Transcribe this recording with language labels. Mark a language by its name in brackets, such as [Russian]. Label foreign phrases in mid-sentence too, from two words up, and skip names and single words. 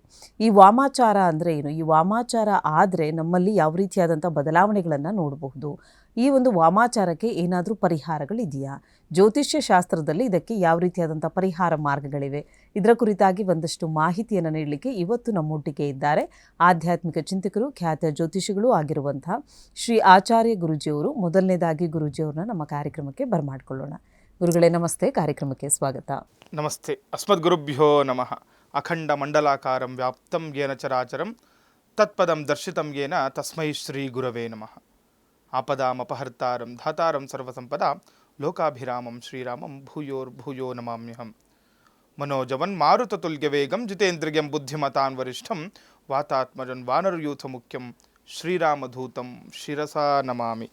[Kannada] ಈ ವಾಮಾಚಾರ ಅಂದರೆ ಏನು, ಈ ವಾಮಾಚಾರ ಆದರೆ ನಮ್ಮಲ್ಲಿ ಯಾವ ರೀತಿಯಾದಂಥ ಬದಲಾವಣೆಗಳನ್ನು ನೋಡಬಹುದು, ಈ ಒಂದು ವಾಮಾಚಾರಕ್ಕೆ ಏನಾದರೂ ಪರಿಹಾರಗಳಿದೆಯಾ, ಜ್ಯೋತಿಷ್ಯ ಶಾಸ್ತ್ರದಲ್ಲಿ ಇದಕ್ಕೆ ಯಾವ ರೀತಿಯಾದಂಥ ಪರಿಹಾರ ಮಾರ್ಗಗಳಿವೆ, ಇದರ ಕುರಿತಾಗಿ ಒಂದಷ್ಟು ಮಾಹಿತಿಯನ್ನು ನೀಡಲಿಕ್ಕೆ ಇವತ್ತು ನಮ್ಮೊಟ್ಟಿಗೆ ಇದ್ದಾರೆ ಆಧ್ಯಾತ್ಮಿಕ ಚಿಂತಕರು, ಖ್ಯಾತ ಜ್ಯೋತಿಷಿಗಳು ಆಗಿರುವಂತಹ ಶ್ರೀ ಆಚಾರ್ಯ ಗುರೂಜಿಯವರು. ಮೊದಲನೇದಾಗಿ ಗುರೂಜಿಯವ್ರನ್ನ ನಮ್ಮ ಕಾರ್ಯಕ್ರಮಕ್ಕೆ ಬರಮಾಡ್ಕೊಳ್ಳೋಣ. ಗುರುಗಳೇ ನಮಸ್ತೆ, ಕಾರ್ಯಕ್ರಮಕ್ಕೆ ಸ್ವಾಗತ. [Sanskrit] ನಮಸ್ತೆ. ಅಸ್ಮದ್ ಗುರುಭ್ಯೋ ನಮಃ. ಅಖಂಡ ಮಂಡಲಾಕಾರಂ ವ್ಯಾಪ್ತಂ ಯೇನ ಚರಾಚರಂ ತತ್ಪದಂ ದರ್ಶಿತಂ ಯೇನ ತಸ್ಮೈ ಶ್ರೀ ಗುರವೇ ನಮಃ. ಆಪದಾಂ ಅಪಹರ್ತಾರಂ ಧಾತಾರಂ ಸರ್ವಸಂಪದ ಲೋಕಾಭಿರಾಮಂ ಶ್ರೀರಾಮಂ ಭೂಯೋ ನಮಾಮ್ಯಹಂ. ಮನೋಜವನ್ ಮಾರುತತುಲ್ಯ ವೇಗಂ ಜಿತೇಂದ್ರಿಯಂ ಬುದ್ಧಿಮತಾನ್ ವರಿಷ್ಠಂ ವಾತಾತ್ಮಜನ್ ವಾನರಯೂಥ ಮುಖ್ಯಂ ಶ್ರೀರಾಮಧೂತಂ ಶಿರಸಾ ನಮಾಮಿ.